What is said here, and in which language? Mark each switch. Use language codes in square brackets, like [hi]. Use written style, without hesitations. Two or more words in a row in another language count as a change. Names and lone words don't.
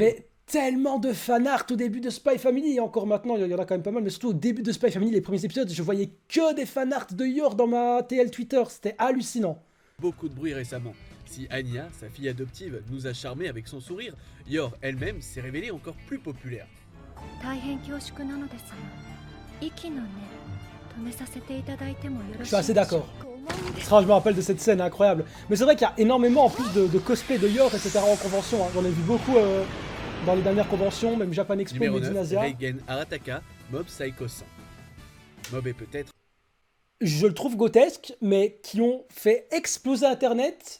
[fr] avait tellement de fanart au début de Spy Family, et encore maintenant, il y en a quand même pas mal, mais surtout au début de Spy Family, les premiers épisodes, je voyais que des fanarts de Yor dans ma TL Twitter, c'était hallucinant. beaucoup de bruit récemment. Si Anya, sa fille adoptive, nous a charmé avec son sourire, Yor elle-même s'est révélée encore plus populaire. [ja] 大変恐縮なのですが息の根止めさせていただいてもよろしいでしょうか。 [fr] Je suis assez d'accord. Je me rappelle de cette scène incroyable. Mais c'est vrai qu'il y a énormément en plus de cosplay de Yor, etc. en convention. Hein. J'en ai vu beaucoup dans les dernières conventions, même Japan Expo, Numéro Made in 9, Asia. Reigen Arataka, Mob Psycho 100. Mob est peut-être Je le trouve grotesque, mais qui ont fait exploser Internet.